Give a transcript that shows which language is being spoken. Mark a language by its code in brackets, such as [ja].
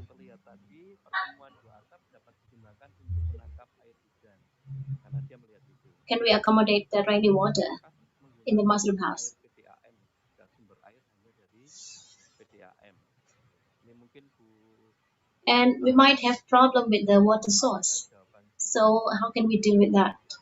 [id] Terlihat tadi pertemuan dua atap dapat digunakan untuk menangkap air hujan. Karena dia melihat itu. [en] Can we accommodate the rainy water in the mushroom house? [id] PDAM dan sumber air hanya dari PDAM. Ini mungkin Bu. [en] And we might have problem with the water source. So how can we deal with that?